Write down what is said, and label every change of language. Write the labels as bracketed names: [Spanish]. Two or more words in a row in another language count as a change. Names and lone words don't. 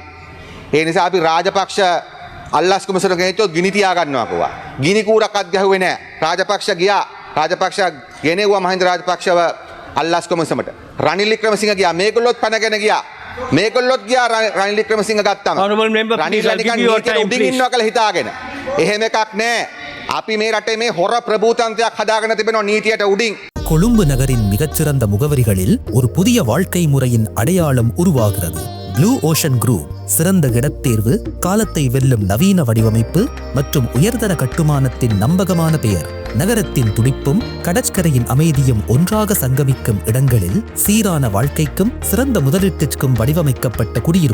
[Sinhala] ඒ නිසා අපි රාජපක්ෂ අල්ලස් කුමසර ගෙනිච්චොත් ගිනි තියා ගන්නවා කිව්වා. ගිනි කූරක්වත් ගැහුවේ නැහැ. රාජපක්ෂ ගෙනෙව්වා මහින්ද රාජපක්ෂව අල්ලස් කුමසමට. රනිල් වික්‍රමසිංහ ගියා. මේගොල්ලොත් පැනගෙන ගියා. රනිල් වික්‍රමසිංහ ගත්තම. [English] Honorable member, please, I'll give you your time, [Sinhala] උඩින් [English] please. [Sinhala] ඉන්නවා කියලා හිතාගෙන. එහෙම එකක් නැහැ. අපි මේ රටේ මේ හොර ප්‍රභූතන්ත්‍රයක් හදාගෙන තිබෙනවා නීතියට உடிங். [Tamil] கொழும்பு நகரின் மிகச்சிறந்த முகவரிகளில் ஒரு புதிய வாழ்க்கை முறையின் அடையாளம் உருவாகிறது. ப்ளூ ஓஷன் குரூப் சிறந்த இடத்தேர்வு, காலத்தை வெல்லும் நவீன வடிவமைப்பு மற்றும் உயர்தர கட்டுமானத்தின் நம்பகமான பெயர். நகரத்தின் துடிப்பும் கடற்கரையின் அமைதியும் ஒன்றாக சங்கமிக்கும் இடங்களில் சீரான வாழ்க்கைக்கும் சிறந்த முதலீட்டிற்கும் வடிவமைக்கப்பட்ட குடியிருப்புகள்.